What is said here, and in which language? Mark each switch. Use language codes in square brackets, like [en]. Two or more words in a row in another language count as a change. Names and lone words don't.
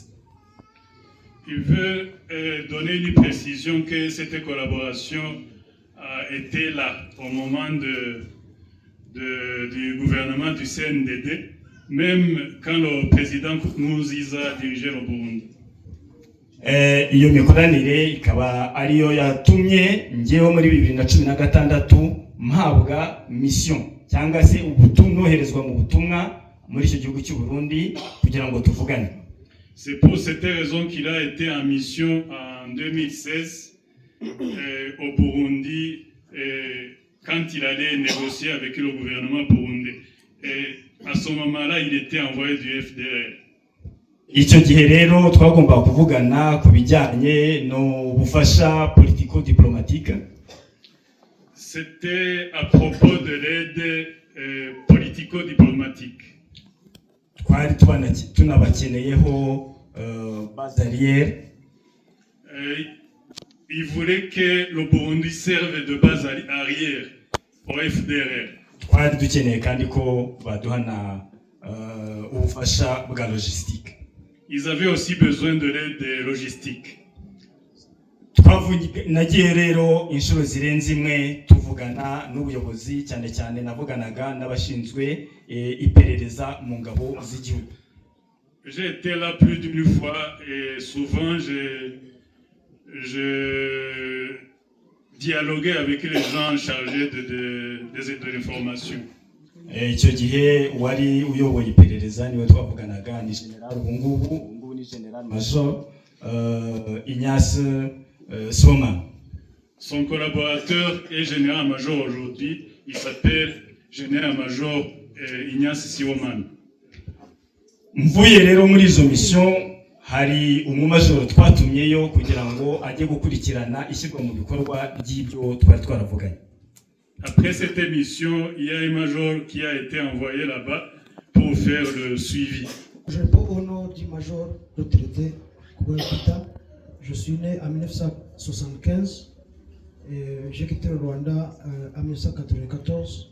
[fr] Il veut donner une précision que cette collaboration était là au moment du gouvernement du CNDD, même quand le président Nkurunziza dirigeait le Burundi. [rw] iyo mikoranire ikaba ariyo yatumye ngewe muri 2016 mpabwa mission cyangwa se noherezwa mu butumwa muri icyo gihugu cy'u Burundi kugira ngo tuvugane. [fr] C'est pour cette raison qu'il a été en mission en 2016 au Burundi quand il allait négocier avec le gouvernement burundais. Et à ce moment-là, il était envoyé du FDLR. [rw] icyo gihe rero twagomba kuvugana ku bijyanye no bufasha politico-diplomatique. [fr] C'était à propos de l'aide politico-diplomatique. [rw] twari tunabakeneyeho [fr] base arrière. Il voulait que le Burundi serve de base arrière au FDLR. [rw] twari dukeneye kandi ko baduha na ubufasha bwa logistique. [fr] Ils avaient aussi besoin de l'aide logistique. [rw] nagiye rero inshuro zirenze imwe tuvugana n'ubuyobozi, cyane cyane navuganaga n'abashinzwe iperereza mu ngabo z'igihugu. [fr] J'ai été là plus d'une fois et souvent je dialoguais avec les gens chargés de l'information. [rw] icyo gihe wari uyoboye iperereza niwe twavuganaga ni general ubungubu ni [fr] general major [rw] Ignace Soma. [fr] Son collaborateur est général-major aujourd'hui, il s'appelle général-major Ignace Siwoman. [rw] Mvuye rero muri izo mission hari umumajoro twatumyeyo kugira ngo ajye gukurikirana ishyirwa mu bikorwa by'ibyo twari twaravuganye. [fr] Après cette émission, il y a un major qui a été envoyé là-bas pour faire le suivi. Je réponds au nom du major retraité Kouékita. Je suis né en 1975. J'ai quitté le Rwanda en 1994.